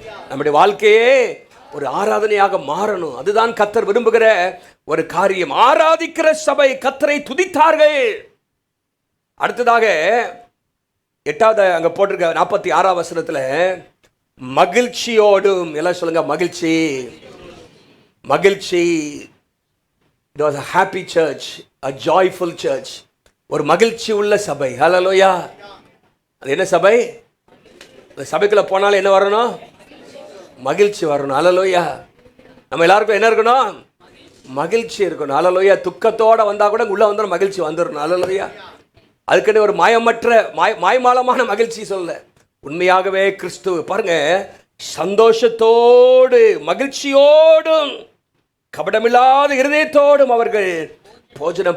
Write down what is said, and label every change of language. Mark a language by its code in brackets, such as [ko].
[ta] நம்முடைய வாழ்க்கையே ஒரு ஆராதனையாக மாறணும். அதுதான் கர்த்தர் விரும்புகிற ஒரு காரியம். ஆராதிக்கிற சபை கர்த்தரை துதித்தார்கள். அடுத்ததாக 8வது அங்க போட்டிருக்க 46ஆம் வசனத்துல, மகிழ்ச்சியோடும், எல்லாம் சொல்லுங்க, மகிழ்ச்சி மகிழ்ச்சி. [en] It was a happy church, a joyful church. [ta] ஒரு மகிழ்ச்சி உள்ள சபை. ஹல்லேலூயா. அது என்ன சபை? அந்த சபைக்குள்ள போனாலும் என்ன வரணும்? மகிழ்ச்சி வரணும். ஹல்லேலூயா. நம்ம எல்லாருக்கும் என்ன இருக்கணும்? மகிழ்ச்சி இருக்கணும். ஹல்லேலூயா. துக்கத்தோட வந்தா கூட உள்ள வந்து மகிழ்ச்சி வந்துடணும். ஹல்லேலூயா. அதுக்குன்னு ஒரு மாயமற்ற மாய்மாலமான மகிழ்ச்சி சொல்ல, உண்மையாகவே கிறிஸ்துவ பாருங்க, சந்தோஷத்தோடு மகிழ்ச்சியோடும் கபடமில்லாத இருதயத்தோடும் அவர்கள் போஜனம்.